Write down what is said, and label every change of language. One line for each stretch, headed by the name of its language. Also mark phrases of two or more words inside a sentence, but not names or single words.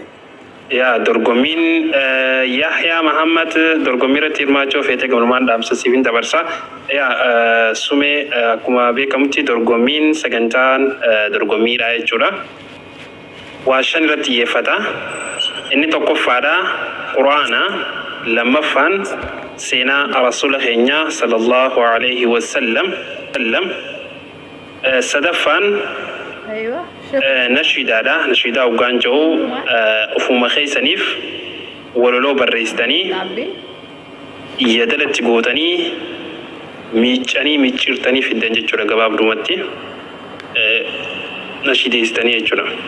Oromo: Yaa dorgommiin Yahyaa Muhammad dorgommii irratti hirmaachuu feete galumaan dhaamsa siifin dabarsa. Yaa sumee akkuma beekamutti dorgommiin sagantaan dorgommiidha jechuudha. Waa shan irratti xiyyeeffata. Inni tokkoffaadha quraana, lammaffaan seenaa rasuula keenya
Arabic: صلى الله عليه وسلم.
Oromo: Sadaffaan nashiidaadha. Nashiidaa hoggaan jiru ufuma keessaniif walaloo barreessitanii yaadalatti gootanii miiccanii micciirtanii fiddan jechuudha gabaabdumatti nashiideessitanii jechuudha.